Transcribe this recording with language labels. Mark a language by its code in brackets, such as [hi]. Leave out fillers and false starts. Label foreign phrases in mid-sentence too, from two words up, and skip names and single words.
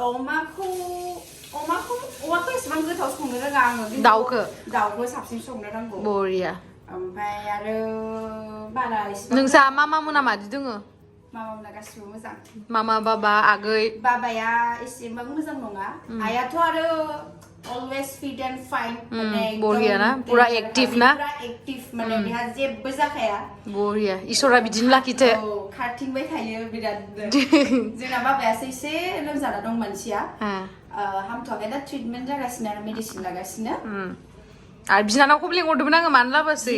[brx] अमाखौ एसेबां गोथाव संनो रोङा आङो दाउखौ साबसिन संनो रोंगौ बरिया ओमफ्राय आरो बारा एसेबां नोंसा मामा मोना मादि दोङो मामा मोना गासिबो मोजां मामा बाबा आगै बाबाया एसेबां मोजां नङा आइयाथ' आरो [en] always fit and fine [brx] माने बरिया ना पुरा एक्टिभ ना पुरा एक्टिभ माने बेहा जेबो जाखाया बरिया इसोरा बिदिनो लाखिथो खारथिंबाय थायो बिराद जोंना बाबायासो एसे लोमजाना दं मानसिया हामथ'वाखै दा ट्रिटमेन्ट जागासिनो आरो मेडिसिन लागासिनो आरो बिनानावखौबो लिंहरदोंमोन आङो मानो लाबोसै